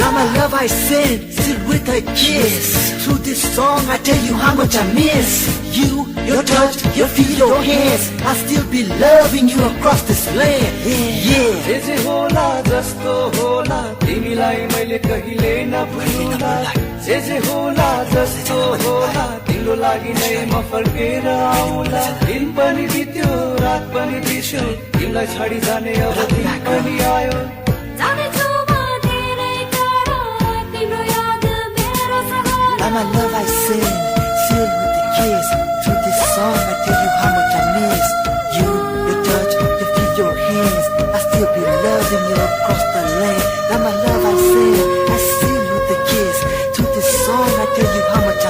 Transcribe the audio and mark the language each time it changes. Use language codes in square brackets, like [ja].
[en] Now my love I send, still with a kiss. Through this song I tell you how much I miss you, your touch, your feet, your hands. I'll still be loving you across this land. Yeah. [ne] जे होला जस्तो होला तिमीलाई मैले कहिले नभुल्ला जे होला जस्तो होला तिम्रो लागि नै म फर्केर आउला दिन पनि बित्यो रात पनि बित्यो तिमीलाई छाडी जाने अब दिन पनि आयो जाँदैछु म धेरै टाढा तिम्रो याद मेरो सहारा [en] Now my love I send, sealed with a kiss. Through this song I tell you how much I miss you, your touch, your feet, your hands. I'll still be loving you across the land. Now my love I send, I seal with a kiss. Through this song I tell you how much